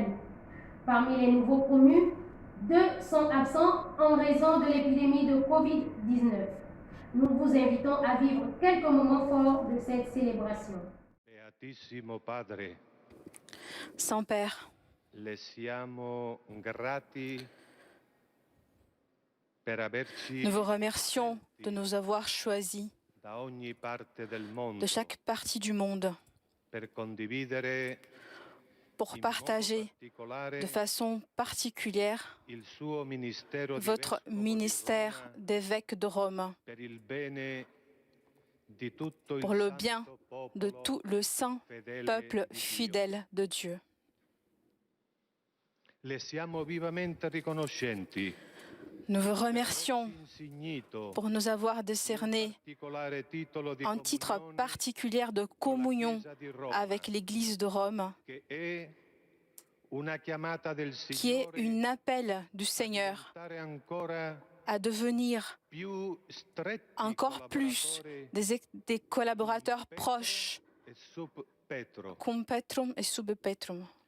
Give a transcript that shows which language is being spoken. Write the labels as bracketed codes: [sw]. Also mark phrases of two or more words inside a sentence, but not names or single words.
[fr] Parmi les nouveaux promus, 2 sont absents en raison de l'épidémie de Covid-19. Nous vous invitons à vivre quelques moments forts de cette célébration. [it] Beatissimo Padre, [fr] Saint-Père, [it] le siamo grati per averci [fr] nous vous remercions de nous avoir choisis [it] da ogni parte del mondo [fr] de chaque partie du monde [it] per condividere [fr] pour [it] in [fr] partager [it] modo particolare [fr] de façon particulière [it] il suo ministero di [fr] votre [it] vescovo di [fr] ministère [it] Roma [fr] d'évêque de Rome [it] per il bene di tutto il [fr] pour le bien [it] santo popolo [fr] de tout le saint [it] fedele [fr] peuple [it] di Dio. [fr] fidèle de Dieu. [it] Le siamo vivamente riconoscenti [fr] Nous vous remercions pour nous avoir décerné un titre particulier de communion avec l'Église de Rome, qui est un appel du Seigneur à devenir encore plus des collaborateurs proches, [la] cum Petrum et sub Petrum.